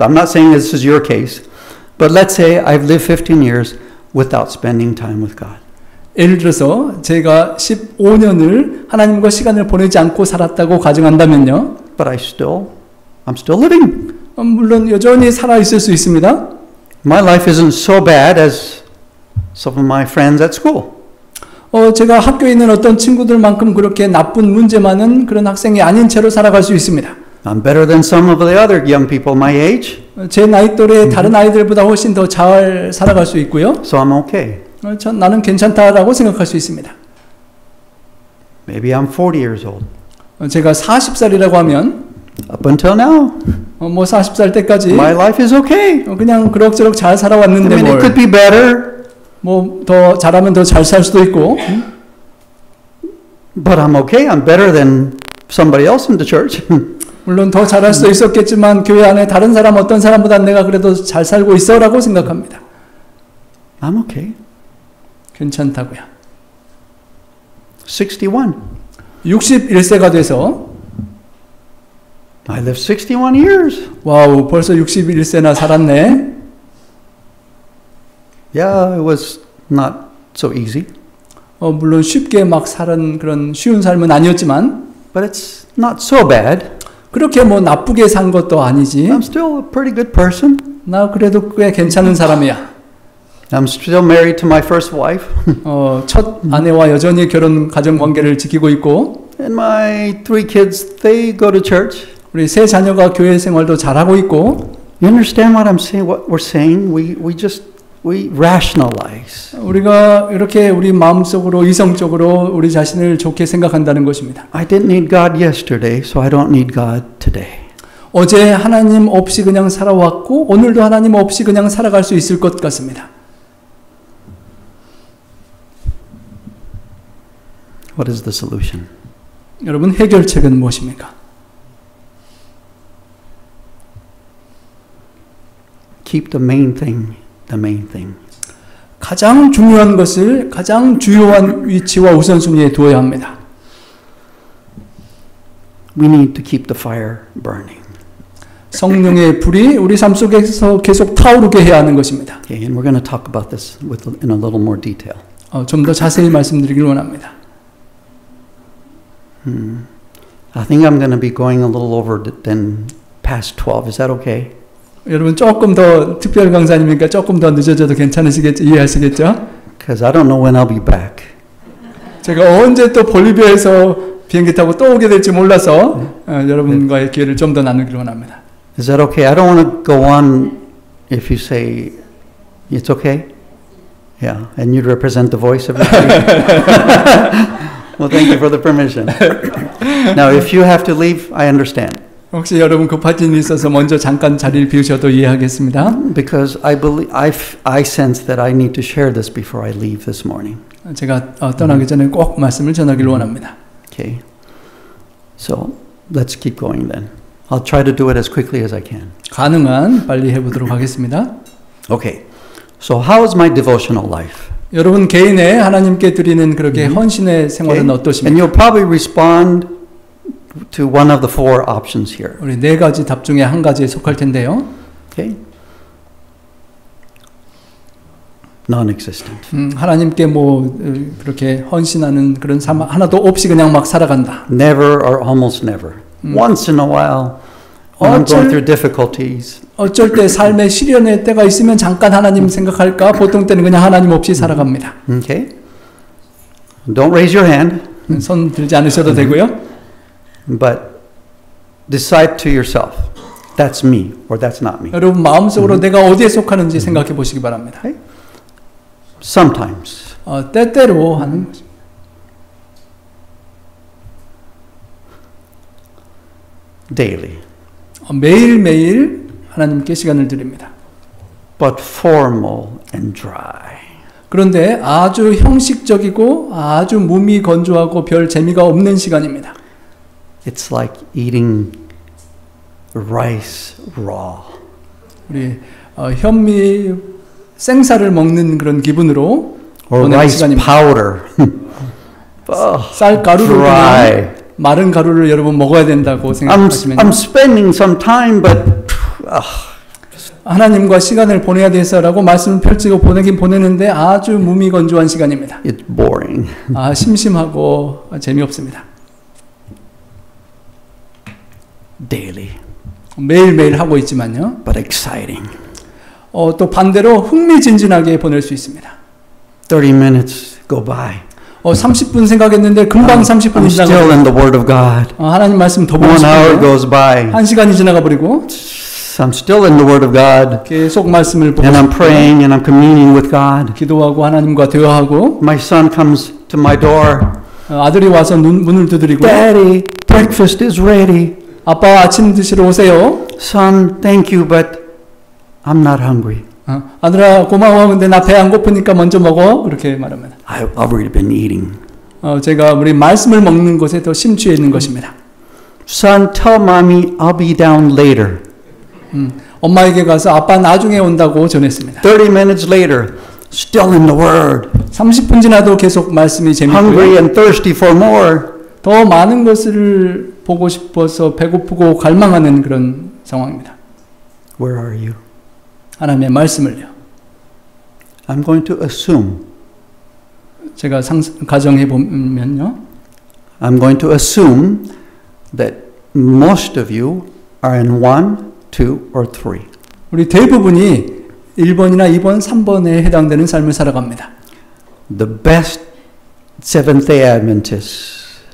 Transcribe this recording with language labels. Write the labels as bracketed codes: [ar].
[en] I'm not saying this is your case, but let's say I've lived 15 years without spending time with God. [ko] 예를 들어서 제가 15년을 하나님과 시간을 보내지 않고 살았다고 가정한다면요. [en] But I'm still living. [ko] 물론 여전히 살아 있을 수 있습니다. [en] My life isn't so bad as some of my friends at school. [ko] 제가 학교에 있는 어떤 친구들만큼 그렇게 나쁜 문제 많은 그런 학생이 아닌 채로 살아갈 수 있습니다. [en] I'm better than some of the other young people my age. [ko] 제 나이 또래 다른 아이들보다 훨씬 더 잘 살아갈 수 있고요. [en] So I'm okay. [ko] 나는 괜찮다라고 생각할 수 있습니다. [en] Maybe I'm 40 years old. [ko] 제가 40살이라고 하면 [en] Up until now, [ko] 뭐 40살 때까지 [en] my life is okay. [ko] 그냥 그럭저럭 잘 [en] I [ko] 살아왔는데 [en] mean, it could be better, [ko] 뭐 더 잘하면 더 잘 살 수도 있고 [en] but I'm okay. I'm better than somebody else in the church. [ko] 물론 더 잘할 수도 있었겠지만 교회 안에 다른 사람 어떤 사람보다 내가 그래도 잘 살고 있어라고 생각합니다. [en] I'm okay. [ko] 괜찮다고요. [en] 61. [ko] 61세가 돼서 [en] I lived 61 years. [ko] 와우 벌써 61세나 살았네. [en] Yeah, it was not so easy, [ko] 물론 쉽게 막 사는 그런 쉬운 삶은 아니었지만 [en] but it's not so bad. [ko] 그렇게 뭐 나쁘게 산 것도 아니지. [en] I'm still a pretty good person. [ko] 나 그래도 꽤 괜찮은 사람이야. [en] I'm still married to my first wife. [ko] 첫 아내와 여전히 결혼 가정 관계를 지키고 있고 [en] And my 3 kids, they go to church. [ko] 우리 세 자녀가 교회 생활도 잘하고 있고 [en] You understand what I'm saying? What we're saying? We rationalize. [ko] 우리가 이렇게 우리 마음속으로 이성적으로 우리 자신을 좋게 생각한다는 것입니다. [en] I didn't need God yesterday, so I don't need God today. [ko] 어제 하나님 없이 그냥 살아왔고 오늘도 하나님 없이 그냥 살아갈 수 있을 것 같습니다. [en] What is the solution? [ko] 여러분 해결책은 무엇입니까? [en] Keep the main thing, the main thing. [ko] 가장 중요한 것을 가장 주요한 위치와 우선순위에 두어야 합니다. [en] We need to keep the fire burning. [ko] 성령의 불이 우리 삶 속에서 계속 타오르게 해야 하는 것입니다. [en] Okay, and we're going to talk about this in a little more detail. [ko] 좀 더 자세히 말씀드리길 원합니다. [en] I think I'm going to be going a little over than past 12. Is that okay? [ko] 여러분 조금 더 특별 강사님이니까 조금 더 늦어져도 괜찮으시겠죠? 이해하시겠죠? [en] Because I don't know when I'll be back. [ko] 제가 언제 또 볼리비아에서 비행기 타고 또 오게 될지 몰라서 여러분과의 기회를 좀 더 나누기를 원합니다. [en] Is that okay? I don't want to go on if you say it's okay. Yeah, and you'd represent the voice of everybody. Well, thank you for the permission. Now, if you have to leave, I understand. [ko] 혹시 여러분 급하신 일이 있어서 먼저 잠깐 자리를 비우셔도 이해하겠습니다. [en] Because I believe I sense that I need to share this before I leave this morning. [ko] 제가 떠나기 전에 꼭 말씀을 전하기를 원합니다. [en] Okay. So, let's keep going then. I'll try to do it as quickly as I can. [ko] 가능한 빨리 해보도록 하겠습니다. [en] Okay. So, how is my devotional life? [ko] 여러분 개인의 하나님께 드리는 그렇게 헌신의 생활은 [en] And [ko] 어떠십니까? [en] you'll probably respond to one of the 4 options here. [ko] 우리 4가지 답 중에 한 가지에 속할 텐데요. [en] Okay? Non-existent. [ko] 하나님께 뭐 그렇게 헌신하는 그런 삶 하나도 없이 그냥 막 살아간다. [en] Never or almost never. Once in a while, when I'm going through difficulties. [ko] 어쩔 때 삶의 시련의 때가 있으면 잠깐 하나님 생각할까? 보통 때는 그냥 하나님 없이 살아갑니다. [en] Okay? Don't raise your hand, [ko] 손 들지 않으셔도 되고요. [en] but decide to yourself. That's me or that's not me. [ko] 여러분 마음속으로 내가 어디에 속하는지 생각해 보시기 바랍니다. [en] Okay? Sometimes. [ko] 때때로 하는 것입니다. [en] Daily. [ko] 매일매일 하나님께 시간을 드립니다. [en] But formal and dry. [ko] 그런데 아주 형식적이고 아주 몸이 건조하고 별 재미가 없는 시간입니다. [en] It's like eating rice raw. [ko] 우리 현미 생쌀을 먹는 그런 기분으로 [en] Or [ko] 보내는 [en] rice [ko] 시간입니다. [en] powder. [ko] 쌀 가루를 [en] dry. [ko] 그냥 마른 가루를 여러분 먹어야 된다고 생각하시면 [en] I'm spending some time, but [ko] 하나님과 시간을 보내야 돼서라고 말씀을 펼치고 보내긴 보내는데 아주 몸이 건조한 시간입니다. [en] it's boring. [ko] 심심하고 재미없습니다. [en] Daily, [ko] 매일매일 하고 있지만요. [en] but exciting. [ko] 또 반대로 흥미진진하게 보낼 수 있습니다. [en] 30 minutes go by. [ko] 30분 생각했는데 금방 30분이 [en] I'm still in [ko] 지나가고 [en] the Word of God. [ko] 하나님 말씀 더 보고 [en] 1 hour [ko] 싶은데 [en] goes by. [ko] 1시간이 지나가 버리고 [en] So I'm still in the Word of God, [ko] 계속 말씀을 보고 [en] and I'm [ko] 싶고 [en] praying, and I'm communing with God. [ko] 기도하고 하나님과 대화하고 [en] My son comes to my door. [ko] 아들이 와서 문을 두드리고 [en] Daddy, breakfast is ready. [ko] 아빠 아침 드시러 오세요. [en] Son, thank you, but I'm not hungry. [ko] 아들아 고마워. 근데 나 배 안 고프니까 먼저 먹어. 그렇게 말합니다. [en] I've already been eating. [ko] 제가 우리 말씀을 먹는 것에 더 심취해 있는 것입니다. [en] Son, tell mommy I'll be down later. [ko] 엄마에게 가서 아빠 나중에 온다고 전했습니다. [en] 30 minutes later, still in the Word. [ko] 30분 지나도 계속 말씀이 [en] Hungry [ko] 재밌고요. [en] and thirsty for more. [ko] 더 많은 것을 보고 싶어서 배고프고 갈망하는 그런 상황입니다. [en] Where are you? [ko] 하나님의 말씀을요. [en] I'm going to assume. [ko] 제가 가정해 보면요. [en] I'm going to assume that most of you are in 1, 2, or 3. [ko] 우리 대부분이 1번이나 2번, 3번에 해당되는 삶을 살아갑니다. [en] The best Seventh-day Adventists.